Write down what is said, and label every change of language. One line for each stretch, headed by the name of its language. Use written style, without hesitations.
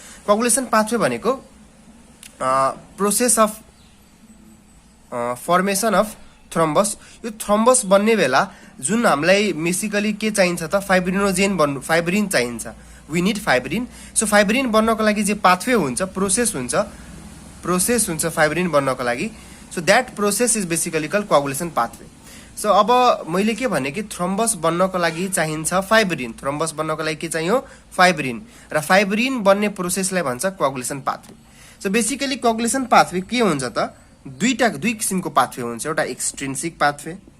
Nepali: कोअगुलेसन pathway भनेको
English: Process of formation of thrombus.
Nepali: यो thrombus बन्ने बेला जुन हामीलाई बेसिकली के चाहिन्छ त फाइब्रिन चाहिन्छ,
English: We need fibrin.
Nepali: So fibrin बन्नको लागि जे पाथवे हुन्छ, प्रोसेस हुन्छ फाइब्रिन बन्नको लागि।
English: So that process is basically call coagulation pathway.
Nepali: So अब मैले के भने कि थ्रोम्बस बन्नको लागि चाहिन्छ फाइब्रिन, थ्रोम्बस बन्नको लागि के चाहियो फाइब्रिन, र फाइब्रिन बन्ने प्रोसेसलाई भन्छ कोअगुलेसन पाथवे। सो बेसिकली कोअगुलेसन पाथवे के हुन्छ त दुई किसिमको पाथवे हुन्छ, एउटा एक्सट्रिन्सिक पाथवे।